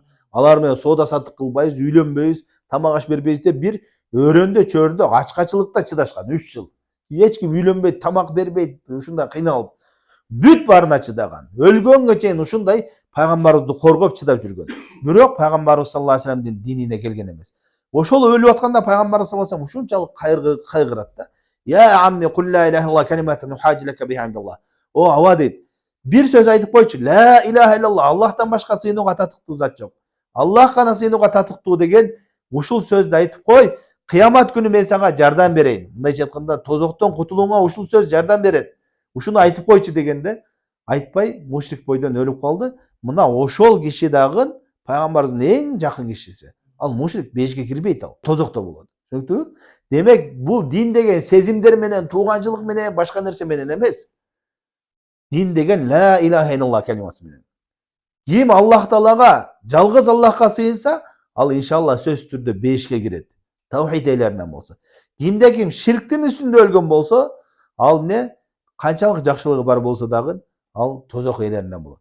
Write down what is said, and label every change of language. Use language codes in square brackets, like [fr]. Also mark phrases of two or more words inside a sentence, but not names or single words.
[ky] Алар менен соода саттык кылбайбыз, үйлөнбөйбүз, тамак аш бербейбиз деп бир өрөндө, чөйрөдө, ачкачылыкта чыдашкан 3 жыл. Эч ким үйлөнбөйт, тамак бербейт, ушундай кыйналып. Бүт баарына чыдаган. Өлгөнгө чейин ушундай пайгамбарыбызды коргоп чыдап жүргөн. Бирок пайгамбарыбыз [ar] صلى الله عليه وسلم [ky] динине келген эмес. Ошол өлүп атканда пайгамбарыбыз [ar] صلى الله عليه وسلم [ky] ушунчалык кайгырат да. [ar] يا عم قل لا إله إلا الله كلمة أحاج لك بها عند الله. [ky] О ава дейт. Бир сөз айтып койчу. [ar] لا إله إلا الله. [ky] Аллахтан башка сыйынууга татыктуу зат жок. Аллах гана сыйынууга татыктуу деген ушул сөздү айтып кой. Кыямат күнү мен сага жардам берейин. Мындайча айтканда, тозоктон кутулууңа ушул сөз жардам берет. Ушуну айтып койчу дегенде, айтпай мушрик бойдон өлүп калды. Мына ошол киши дагы пайгамбарыбыздын эң жакын кишиси. Ал мушрик бейишке кирбейт, ал тозокто болот. Түшүнүктүбү? Демек, бул дин деген сезимдер менен, тууганчылык менен, башка нерсе менен эмес. Дин деген [ar] لا إله إلا الله [ky] калимасы менен. Ким Аллах Таалага, жалгыз Аллахка сыйынса, ал иншалла сөзсүз түрдө бейишке кирет. Таухид ээлеринен болсо. Кимде ким ширктин үстүндө өлгөн болсо, ал не канчалык жакшылыгы бар болсо дагы, ал тозок ээлеринен болот.